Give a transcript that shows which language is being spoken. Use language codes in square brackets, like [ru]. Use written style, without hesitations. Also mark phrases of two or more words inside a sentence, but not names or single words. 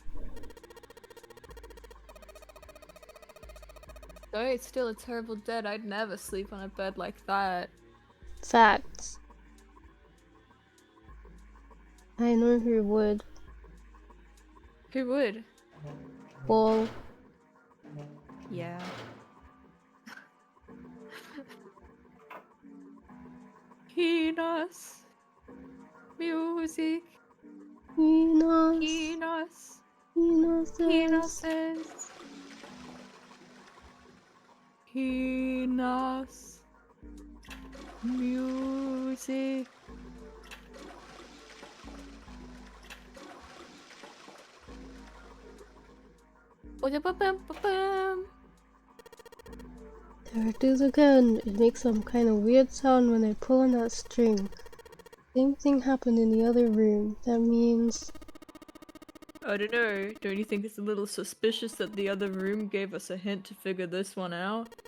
[en] Though it's still a terrible dead, I'd never sleep on a bed like that. Facts. I know who would. Who would? Well, Yeah. Hinos. Music. Enos. Hinos. Enos. Hinoses. Hinos. Music. Ba-da-ba-bam-ba-bam. There it is again. It makes some kind of weird sound when I pull on that string. Same thing happened in the other room. That means... I don't know. Don't you think it's a little suspicious that the other room gave us a hint to figure this one out?